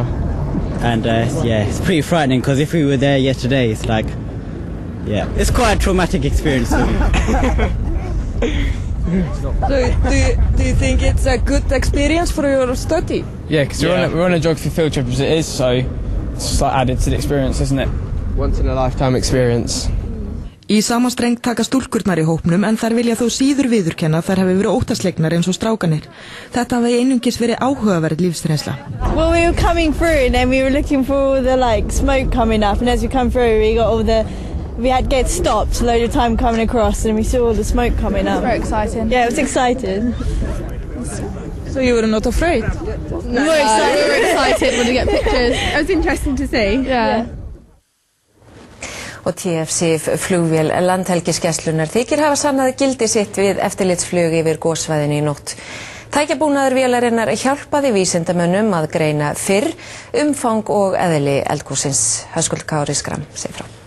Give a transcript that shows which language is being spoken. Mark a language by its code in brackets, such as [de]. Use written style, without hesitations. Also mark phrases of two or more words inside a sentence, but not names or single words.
[en] and yeah, it's pretty frightening because if we were there yesterday, it's like, yeah, it's quite a traumatic experience for me. So do you think it's a good experience for your study? Yeah, because we're on a geography field trip as it is, so it's just like added to the experience, isn't it? Once in a lifetime experience. [is] Í sama streng taka stúlkurnar í hópnum en þær vilja þó síður viðurkenna þær hafi verið óttaslegnar eins og strákanir. Þetta hafi einungis verið áhugaverð lífsreynsla. [en] Well, we were coming through and then we were looking for all the smoke coming up, and as we come through we had to get stopped a load of time coming across and we saw all the smoke coming up. Very exciting. Yeah, it was exciting. So you were not afraid? No, we were excited when we get pictures. It was interesting to see. Yeah. [is] Og TF-SIF flugvél Landhelgisgæslunnar þykir hafa sannað gildi sitt við eftirlitsflug yfir gossvæðinu í nótt. Tækjabúnaður vélarinnar hjálpaði vísindamönnum að greina fyrr umfang og eðli eldgossins. Höskuldur Kári Schram segir frá.